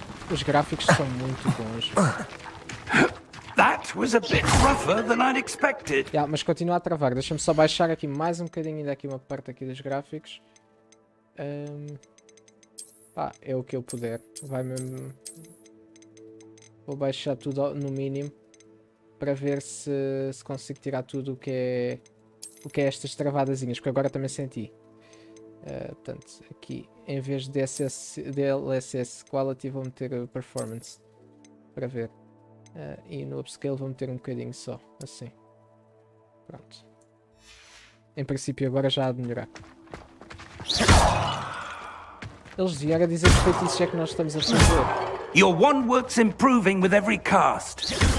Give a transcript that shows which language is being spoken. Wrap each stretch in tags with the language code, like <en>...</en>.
<pt>Os gráficos são muito bons.</pt> <en>That was a bit rougher than I'd expected.</en> <pt>Yeah, mas continua a travar. Deixa-me só baixar aqui mais um bocadinho ainda aqui uma parte aqui dos gráficos. É o que eu puder. Vai mesmo. Vou baixar tudo no mínimo para ver se consigo tirar tudo o que é estas travadazinhas, porque agora também senti. Portanto, aqui em vez de DLSS Quality vou meter Performance para ver. E no Upscale vou meter um bocadinho só, assim. Pronto. Em princípio agora já há de melhorar. Eles vieram a dizer que feitiços é que nós estamos a fazer.</pt> <en>Your wand work's improving with every cast.</en>